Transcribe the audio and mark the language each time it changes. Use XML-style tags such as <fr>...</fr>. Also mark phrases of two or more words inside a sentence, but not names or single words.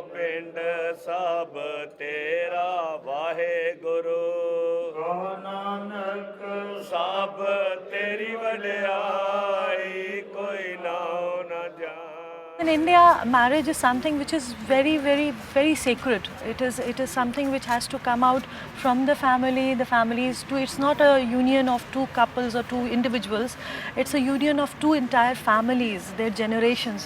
<pa>ਪਿੰਡ ਸਭ ਤੇਰਾ ਵਾਹਿਗੁਰੂ ਨਾਨਕ ਸਭ ਤੇਰੀ ਵਡਿਆਈ ਕੋਈ ਨਾਉ ਨਾ ਜਾਣ।</pa> <en>In India, marriage is something which is very, very, very sacred. It is something which has to come out from the family. The families too. It's not a union of two couples or two individuals. It's a union of two entire families, their generations.</en>